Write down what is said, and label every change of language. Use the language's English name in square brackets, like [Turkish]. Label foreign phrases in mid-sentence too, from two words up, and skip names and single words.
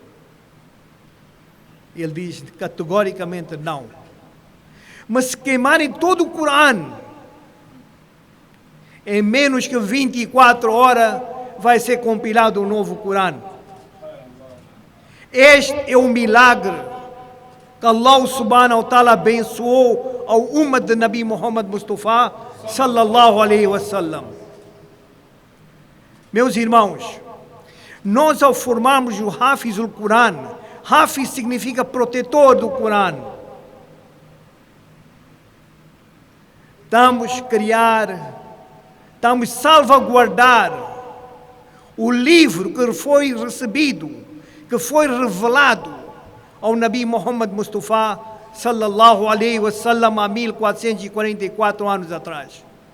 [Portuguese] Ele diz categoricamente não. Mas se queimarem todo o Corão, em menos que 24 horas vai ser compilado um novo Corão. Este é o milagre que Allah [Arabic] سبحانه وتعالى [Portuguese] abençoou ao ummah de Nabi Muhammad Mustafa [Arabic] صلى الله عليه وسلم. [Portuguese] Meus irmãos, nós ao formarmos o Hafiz do Corão, Hafiz significa protetor do Corão. Estamos salvaguardar o livro que foi recebido, que foi revelado ao Nabi Muhammad Mustafa [Arabic] صلى الله عليه وسلم [Portuguese] há 1444 anos atrás.